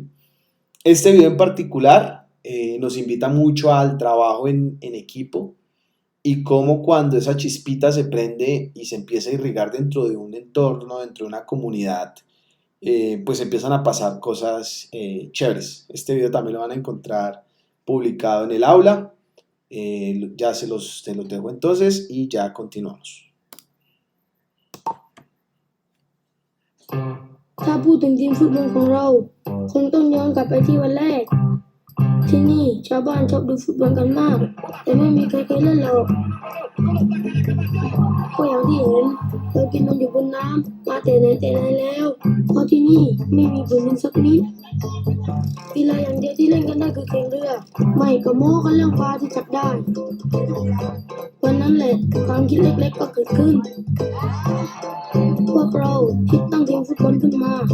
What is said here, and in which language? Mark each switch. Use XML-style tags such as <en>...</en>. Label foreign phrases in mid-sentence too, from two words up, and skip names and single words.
<es>Este video en particular nos invita mucho al trabajo en equipo y cómo cuando esa chispita se prende y se empieza a irrigar dentro de un entorno, dentro de una comunidad, pues empiezan a pasar cosas chéveres. Este video también lo van a encontrar publicado en el aula. Ya se los dejo entonces y ya continuamos.</es> <th>ถ้าพูดถึงทีมฟุตบอลของเราคงต้องย้อนกลับไปที่วันแรกที่นี่ชาวบ้านชอบดูฟุตบอลกันมากแต่ไม่มีใครเคยเล่นหรอก ก็อย่างที่เห็นเรากินนมอยู่บนน้ำมาแต่ไหนแต่ไรแล้วเพราะที่นี่ไม่มีผืนดินสักนิดกีฬาอย่างเดียวที่เล่นกันได้คือแข่งเรือไม่ก็โม้กันเรื่องปลาที่จับได้วันนั้นแหละความคิดเล็กๆก็เกิดขึ้นพวกเราคิดตั้งทีมฟุตบอลขึ้นมา</th>